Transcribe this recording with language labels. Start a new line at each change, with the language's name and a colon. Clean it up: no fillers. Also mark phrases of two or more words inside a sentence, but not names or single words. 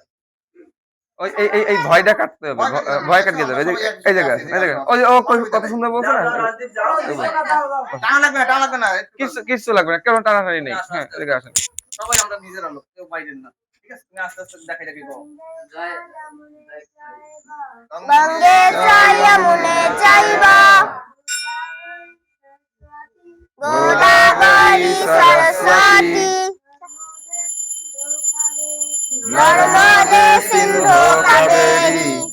Bangla: ওই এই ভয়টা কাটতে হবে, ভয় কাটিয়ে দেবে। এই জায়গায় ওই ও কত সুন্দর বলছে না, টানা লাগবে না, টানা লাগবে না। কিচ্ছু লাগবে না, কেমন টানাটানি নেই। হ্যাঁ, এদিকে আসেন। সবাই আমরা নিজেরা লোক, কেউ বাইরের না। ঠিক আছে, তুমি আস্তে আস্তে দেখাই দেখি গো।
Sanskrit: गंगे च यमुने चैव गोदावरी सरस्वती नर्मदे सिंधु कावेरी